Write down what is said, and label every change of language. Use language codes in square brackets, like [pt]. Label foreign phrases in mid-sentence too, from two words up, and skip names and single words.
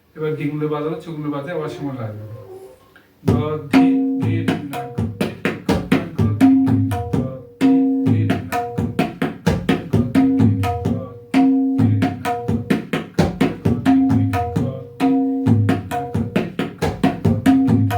[bn] এবার ডিঙ্গুলো বাজাবো, চুগুলো বাজে আবার সময় লাগবে। গ ধি গে রে না গ তে তে ক তা গ ধি গে নে, গ ধি গে রে না গ তে তে ক তা গ ধি গে নে, গ ধি গে রে না গ তে তে ক তা গ ধি গে নে, গ ধি না গ তে তে ক তা গ ধি গে নে।